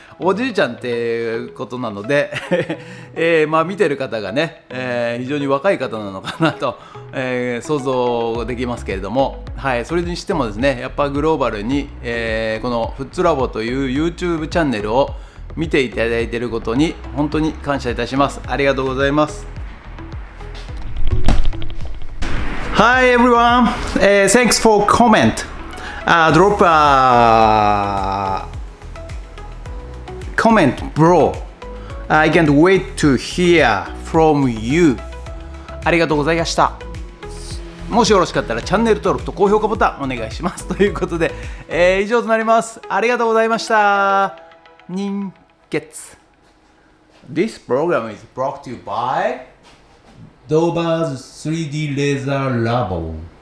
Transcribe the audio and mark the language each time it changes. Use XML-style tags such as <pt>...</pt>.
<ja>おじいちゃんっていうことなので、まあ見てる方がね、非常に若い方なのかなと、想像できますけれども、はい、それにしてもですね、やっぱグローバルに、このフッツラボという YouTube チャンネルを見ていただいていることに本当に感謝いたします。ありがとうございます。</ja> <en>Hi everyone, thanks for comment. Drop a comment, bro. I can't wait to hear from you.</en> <ja>ありがとうございました。もしよろしかったらチャンネル登録と高評価ボタンお願いします。ということで、以上となります。ありがとうございました。人月。</ja> <en>This program is brought to you by Dover's 3D Laser Labo.</en>